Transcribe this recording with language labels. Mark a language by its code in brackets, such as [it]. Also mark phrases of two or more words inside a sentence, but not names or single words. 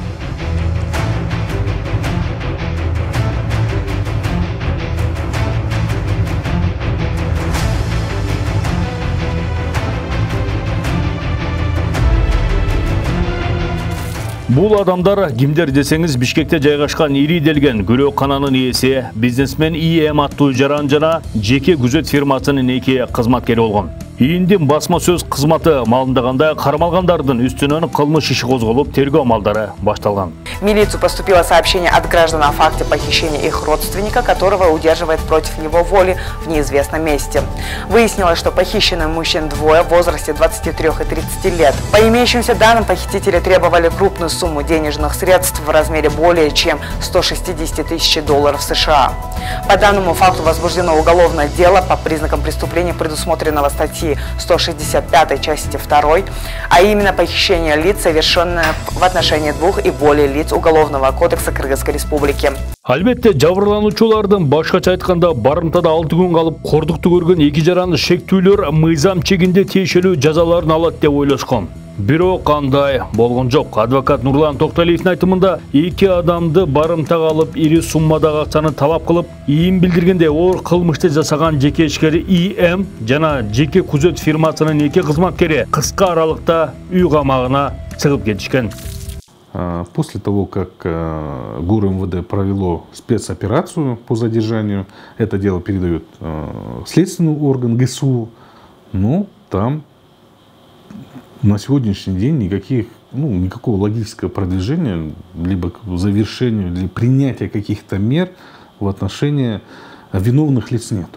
[ky] Бул адамдар кимдер десеңиз, Бишкекте жайгашкан ири делген күлөкананын ээси, бизнесмен ИМ аттуу жаран жана жеке күзөт фирмасынын 2 кызматкери болгон. ИИМдин басма сөз кызматы маалымдаганда кармалгандардын үстүнөн кылмыш иши козголуп, тергөө амалдары башталган. [ru] В милицию поступило сообщение от граждан о факте похищения их родственника, которого удерживает против его воли в неизвестном месте. Выяснилось, что похищенных мужчин двое в возрасте 23 и 30 лет. По имеющимся данным, похитители требовали крупную сумму денежных средств в размере более чем $160 000 США. По данному факту возбуждено уголовное дело по признакам преступления, предусмотренного статьи 165 части 2, а именно похищение лиц, совершенное в отношении 2 и более лиц Уголовного кодекса Кыргызской Республики. [ky] Албетте, жабырлануучулардын башкача айтканда барымтада 6 күн калып кордукту көргөн 2 жаран шектүүлөр мыйзам чегинде тиешелүү жазаларын алат деп ойлошкон. Бирок кандай болгон жок. Адвокат Нурлан Токталиевдин айтымында 2 адамды барымтага алып, ири суммадагы акчаны талап кылып, ИИМ билдиргенде оор кылмышты жасаган жеке ишкери ИМ жана жеке күзөт фирмасынын 2 кызматкери кыска аралыкта үй камагына чыгып кетишкен. [ru] После того, как ГУР-МВД провело спецоперацию по задержанию, это дело передает следственный орган ГСУ, но там на сегодняшний день никакого логического продвижения, либо к завершению, или принятия каких-то мер в отношении виновных лиц нету.